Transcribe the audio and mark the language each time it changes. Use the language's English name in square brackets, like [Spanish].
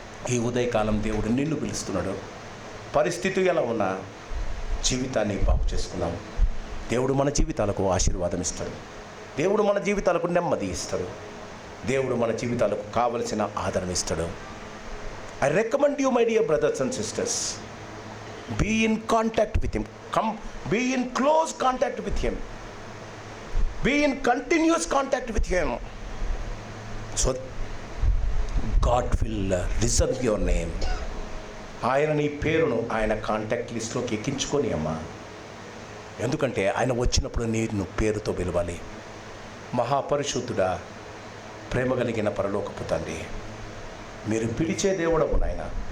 [Telugu] ఈ ఉదయకాలం దేవుడు నిన్ను పిలుస్తున్నాడు. పరిస్థితి ఎలా ఉన్నా జీవితాన్ని బాగు చేసుకున్నాం. దేవుడు మన జీవితాలకు ఆశీర్వాదం ఇస్తాడు. దేవుడు మన జీవితాలకు నెమ్మది ఇస్తాడు. దేవుడు మన జీవితాలకు కావలసిన ఆదరణ ఇస్తాడు. [English] I recommend you my dear brothers and sisters, be in contact with him. Be in close contact with him. Be in continuous contact with him. So God will reserve your name. [Telugu] ఆయన నీ పేరును ఆయన contact లిస్ట్లోకి ఎక్కించుకొని అమ్మా. ఎందుకంటే ఆయన వచ్చినప్పుడు నేను పేరుతో పిలవాలి. మహాపరిశుద్ధుడా, ప్రేమ కలిగిన పరలోకపు తండ్రి, మీరు పిలిచే దేవుడవు నాయన.